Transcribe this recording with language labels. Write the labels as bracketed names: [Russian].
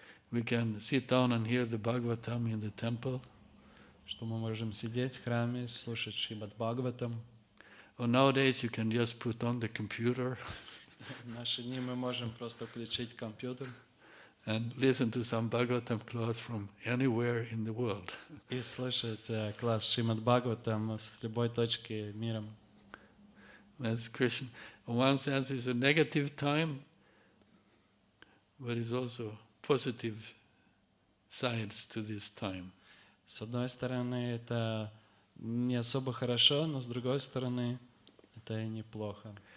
[English] We can sit down and hear the Bhagavatam in the temple. [Russian] Что мы можем сидеть в храме, слушать Шримад Бхагаватам. [English] Or nowadays you can just put on the computer. [Russian] В наши дни мы можем просто включить компьютер. [English] And listen to some Bhagavatam class from anywhere in the world. [Russian] И слушать класс Шримад Бхагаватам с любой точки мира. [English] That's Krishna. In one sense, it's a negative time, but it's also positive sides to this time. [Russian] С одной стороны, это не особо хорошо, но с другой стороны, это и неплохо.